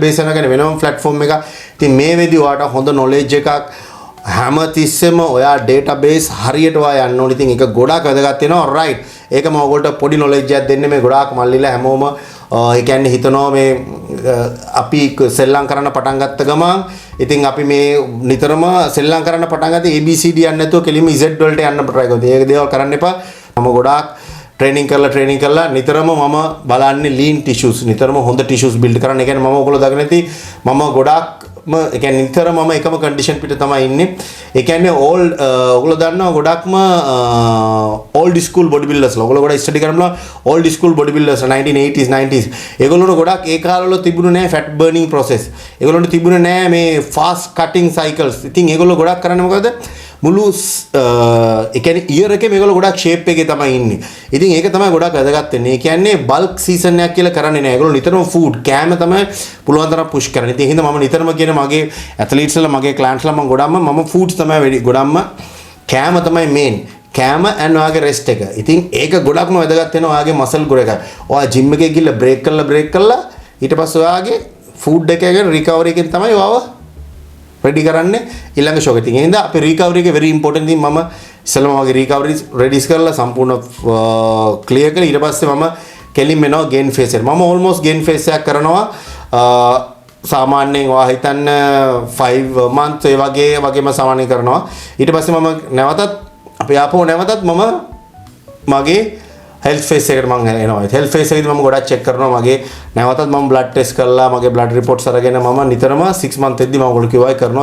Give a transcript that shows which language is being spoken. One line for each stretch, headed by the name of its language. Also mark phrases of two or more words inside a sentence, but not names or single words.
Sinhala: base කරනවා කියන්නේ වෙනම platform එකක් ඉතින් මේ වෙදී ඔයාට හොඳ knowledge එකක් හැමතිස්සෙම ඔයා database හරියට ඔයා යන්න ඕනේ ඉතින් ඒක ගොඩාක් වැදගත් වෙනවා right ඒක මම ඔයගොල්ලන්ට පොඩි knowledge එකක් දෙන්නේ මේ ගොඩාක් මල්ලිලා හැමෝම ඒ කියන්නේ හිතනවා මේ අපි සෙල්ලම් කරන්න පටන් ගත්ත ගමන් ඉතින් අපි මේ නිතරම සෙල්ලම් කරන්න පටන් ගත්තේ ABCD යන්නේ නැතුව කෙලින්ම Z වලට යන්න try කරනවා. ඒක දේවල් කරන්න එපා. මම ගොඩාක් training කරලා නිතරම මම බලන්නේ
English: lean tissues
Sinhala: නිතරම හොඳ
English: tissues build
Sinhala: කරන්න. ඒ කියන්නේ මම ඔයගොල්ලෝ දගෙන නැති මම ගොඩාක් ඒ කියන්නේ නිතරම මම එකම condition පිට තමයි ඉන්නේ. ඒ කියන්නේ ඔයගොල්ලෝ දන්නවා ගොඩක්ම
English: old school bodybuilders
Sinhala: ලා. ඔයගොල්ලෝ ගොඩක් study කරනවා
English: old school bodybuilders 1980s 90s.
Sinhala: ඒගොල්ලෝට ගොඩක් ඒ කාලවල තිබුණේ නැහැ
English: fat burning process.
Sinhala: ඒගොල්ලන්ට තිබුණේ නැහැ මේ
English: fast cutting cycles.
Sinhala: ඉතින් ඒගොල්ලෝ ගොඩක් කරන්නේ මොකද? මුළු ඒ කියන්නේ ඉයර් එකේ මේගොල්ලෝ ගොඩක් ෂේප් එකේ තමයි ඉන්නේ. ඉතින් ඒක තමයි ගොඩක් වැදගත් වෙන්නේ. ඒ කියන්නේ
English: bulk season
Sinhala: එකක් කියලා කරන්නේ නැහැ. ඒගොල්ලෝ නිතරම ෆුඩ් කෑම තමයි පුළුවන් තරම් පුෂ් කරන්නේ. ඉතින් එහෙනම් මම නිතරම කියන මගේ ඇත්ලීට්ස් වල මගේ ක්ලයන්ට්ස් ලා මම ගොඩක්ම මම ෆුඩ්ස් තමයි ගොඩක්ම කෑම තමයි මේන්. කෑම and ඔයාගේ රෙස්ට් එක. ඉතින් ඒක ගොඩක්ම වැදගත් වෙනවා ඔයාගේ මසල් ගොඩ එක. ඔයා ජිම් එකේ ගිහලා බ්‍රේක් කරලා ඊට පස්සේ ඔයාගේ ෆුඩ් එකේ රිකවරි එකෙන් තමයි ඔයාව ready කරන්නේ ඊළඟ ෂොක් එකකින්. එහෙනම් අපේ recovery එක
English: very important thing.
Sinhala: මම ඉස්සෙල්ලාම වගේ
English: recovery ready
Sinhala: කරලා සම්පූර්ණ clear කරලා ඊට පස්සේ මම කෙලින් වෙනවා
English: gain phase
Sinhala: එකට. මම
English: almost gain phase
Sinhala: එකක් කරනවා සාමාන්‍යයෙන් ඔයා හිතන්න 5 months ඒ වගේම සාමාන්‍ය කරනවා. ඊට පස්සේ මම නැවතත් අපි ආපහු නැවතත් මම මගේ
English: health phase
Sinhala: එකට මම එනවා.
English: health phase
Sinhala: එකේදී මම ගොඩක් චෙක් කරනවා. මගේ නැවතත් මම
English: blood test
Sinhala: කරලා මගේ
English: blood reports
Sinhala: අරගෙන මම නිතරම 6 months එද්දි මම ඔයගොල්ලෝ කිව්වා කරනවා.